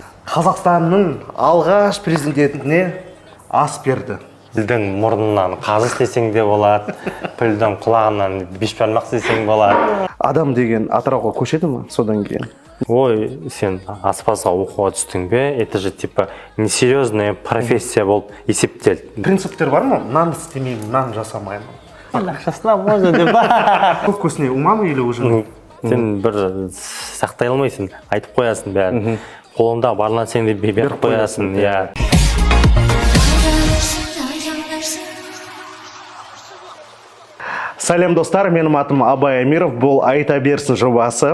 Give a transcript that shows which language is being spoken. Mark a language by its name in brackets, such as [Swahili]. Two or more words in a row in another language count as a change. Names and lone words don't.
[Kazakh] Қазақстанның алғаш президентіне ас берді. Пілдің мұрнынан қазы істесең де болады, пілдің құлағынан бешбармақ істесең болады. Адам деген Атырауға көшеді ме содан кейін? Ой, сен аспазға оқуға түстің бе? [Russian] Это же типа несерьезная профессия [Kazakh] болып есептелді. Принциптер бар ма? Нан істемеймін, нан жасамаймын. Ақшасына можно деп. Көп көсіне умамы [Russian] или уже? [Kazakh] Сен бір сақтай алмайсың, айтып қоясың бәрін. Қолында барлан сен де беріп қоясың. Сәлем достар, менің атым Абай Амиров, бұл Айта берсін жобасы.